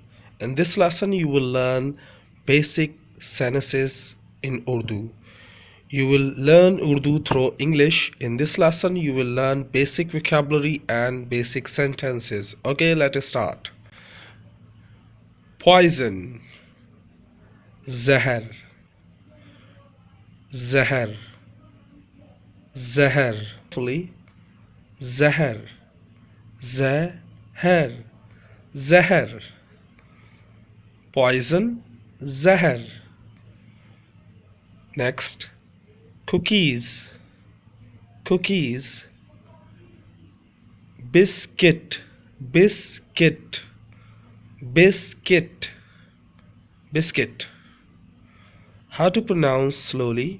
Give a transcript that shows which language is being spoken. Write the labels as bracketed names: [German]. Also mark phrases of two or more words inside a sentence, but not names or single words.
[English] In this lesson you will learn basic sentences in Urdu. You will learn Urdu through English. In this lesson you will learn basic vocabulary and basic sentences. Okay, let us start. Poison, [Urdu] zahar, zahar, zahar. Fully, zahar, zahar, zahar. [English] Poison, zahar. Next, cookies, cookies. Biscuit, biscuit, biscuit, biscuit. How to pronounce slowly?